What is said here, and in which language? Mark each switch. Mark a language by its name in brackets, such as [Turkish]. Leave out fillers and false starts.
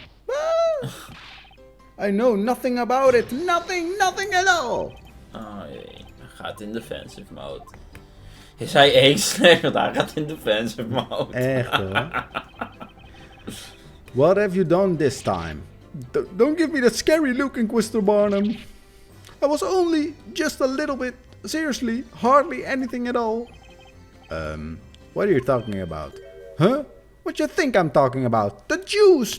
[English] Ah! I know nothing about it. Nothing at all. [Dutch] Oh jee. Hij gaat in defensive mode. Is hij één slecht, want hij gaat in defensive mode. Echt hoor. [English] What have you done this time? Don't give me that scary look, Inquisitor Barnum. I was only just a little bit. Seriously, hardly anything at all. What are you talking about? Huh? What you think I'm talking about? The juice!